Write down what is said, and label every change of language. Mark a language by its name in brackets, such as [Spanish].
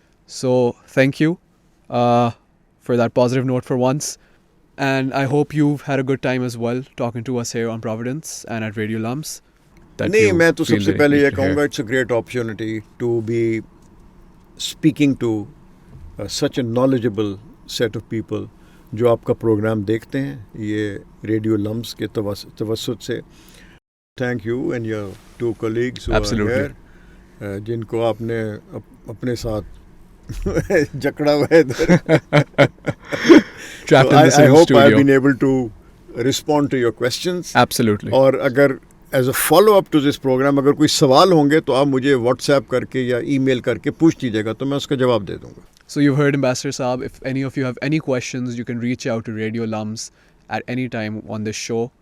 [English] So thank you for that positive note for once, and I hope you've had a good time as well talking to us here on Providence and at Radio LUMS. [Urdu] نہیں، میں تو سب سے پہلے یہ کہوں گا [English] it's a great opportunity to be speaking to such a knowledgeable set of people [Urdu] جو آپ کا پروگرام دیکھتے ہیں یہ ریڈیو لمس کے توسط سے. [English] thank you and your two colleagues [Urdu] جن کو آپ نے اپنے ساتھ جکڑا ہوا ہے ادھر. [English] I hope I've been able to respond to your questions. Absolutely. [Urdu] اور اگر [English] as a follow up to this programme [Urdu] اگر کوئی سوال ہوں گے تو آپ مجھے واٹس ایپ کر کے یا ای میل کر کے پوچھ دیجیے گا تو میں اس کا جواب دے دوں گا. [English] So you've heard Ambassador Saab. If any of you have any questions, you can reach out to Radio LUMS at any time on this show.